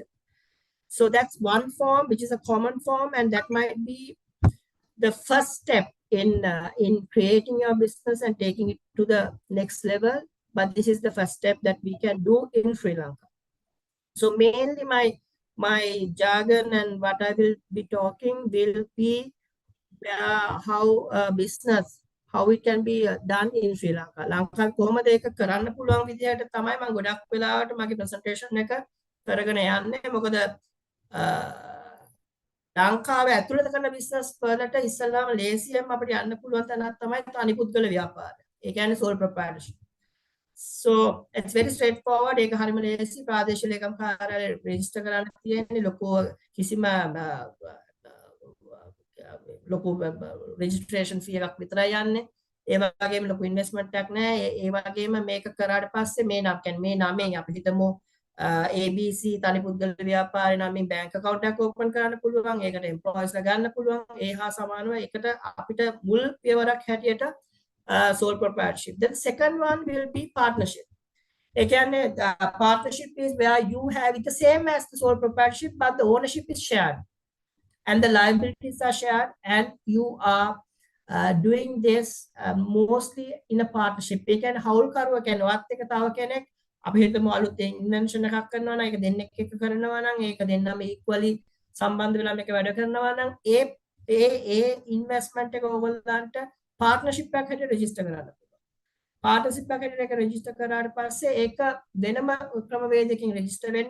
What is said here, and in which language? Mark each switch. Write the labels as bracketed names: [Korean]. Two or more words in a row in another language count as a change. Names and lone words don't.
[English] So that's one form, which is a common form, and that might be the first step in creating your business and taking it to the next level. But this is the first step that we can do in Sri Lanka. So mainly my jargon and what I will be talking will be how business, how it can be done in Sri Lanka. [Sinhala] ලංකාවේ කොහොමද ඒක කරන්න පුළුවන් විදිහට තමයි මම ගොඩක් වෙලාවට මගේ ප්‍රසන්ටේෂන් එක කරගෙන යන්නේ. මොකද ලංකාවේ ඇතුළත කරන බිස්නස් වලට ඉස්සල්ලාම ලේසියෙන් අපිට යන්න පුළුවන් තැනක් තමයි තනි පුද්ගල ව්‍යාපාරය. ඒ කියන්නේ [English] sole proprietorship. So it's very straightforward. [Sinhala] ඒක හරිම ලේසි. ප්‍රාදේශීය ලේකම් කාර්යාලය රෙජිස්ටර් කරන්න තියෙන්නේ ලොකු කිසිම ලොකු [English] registration fee [Sinhala] එකක් විතරයි යන්නේ. ඒ වගේම ලොකු ඉන්වෙස්ට්මන්ට් එකක් නැහැ. ඒ වගේම මේක කරාට පස්සේ මේ නම් කියන්නේ මේ නමෙන් අපි හිතමු ABC තනි පුද්ගල ව්‍යාපාරේ නමින් [English] bank account [Sinhala] එකක් open කරන්න පුළුවන්. ඒකට employees ලා ගන්න පුළුවන්. ඒ හා සමානව ඒකට අපිට මුල් පියවරක් හැටියට [English] sole proprietorship. Then second one will be partnership. Again, partnership is where you have it the same as the sole proprietorship, but the ownership is shared and the liabilities are shared, and you are doing this mostly in a partnership. [Sinhala] ඒ කියන්නේ හවුල්කරුවා කියන්නේ ඔයත් එක තව කෙනෙක් අපි හිතමු අලුතෙන් ඉන්වෙන්ෂන් එකක් කරනවා නම් ඒක දෙන්නෙක් එක්ක කරනවා නම් ඒක දෙන්නම equally සම්බන්ධ වෙලා මේක වැඩ කරනවා නම් ඒ ඉන්වෙස්ට්මන්ට් එක ඕගොල්ලන්ට පාර්ට්නර්ෂිප් එකක් හැටියට රෙජිස්ටර් කරන්න පුළුවන්. පාර්ට්නර්ෂිප් එකක් හැටියට ඒක රෙජිස්ටර් කරාට පස්සේ ඒක වෙනම ක්‍රමවේදයකින් රෙජිස්ටර් වෙන්නේ.